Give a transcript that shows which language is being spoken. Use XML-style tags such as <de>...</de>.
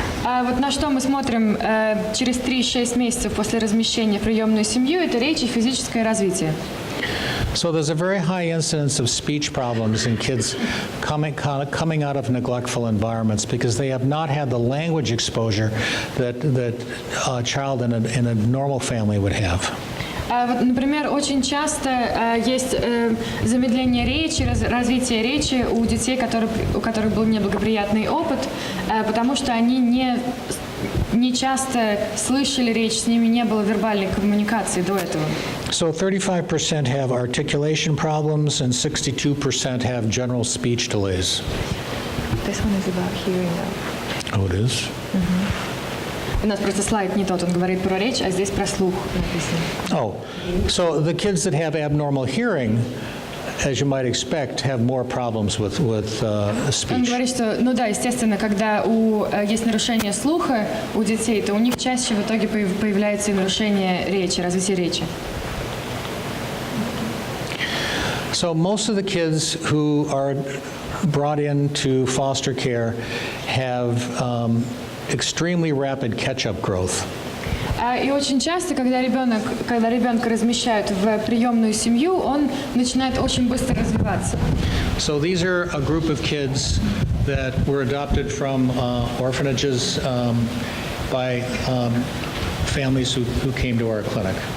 <ru>А вот на что мы смотрим через 3-6 месяцев после размещения в приемную семью, это речь и физическое развитие.</ru> <en>So there's a very high incidence of speech problems in kids coming out of neglectful environments because they have not had the language exposure that a child in a normal family would have.</en> <ru>Вот, например, очень часто есть замедление речи, развитие речи у детей, у которых был неблагоприятный опыт, потому что они не часто слышали речь, с ними не было вербальной коммуникации до этого.</ru> <en>So 35% have articulation problems and 62% have general speech delays. This one is about hearing though. Oh, it is?</en> <ru>У нас просто слайд не тот, он говорит про речь, а здесь про слух написано.</ru> <en>Oh, so the kids that have abnormal hearing, as you might expect, have more problems with</en> <ru>Он</ru> <en>speech.</en> <ru>говорит, что, ну да, естественно, когда есть нарушение слуха у детей, то у них чаще в итоге появляется и нарушение речи, развитие речи.</ru> <en>So most of the kids who are brought into foster care have extremely rapid catch-up growth.</en> <ru>И очень часто, когда ребенка размещают в приемную семью, он начинает очень быстро развиваться.</ru> <en>So these are a group of kids that were adopted from orphanages by families who came to our clinic.</en>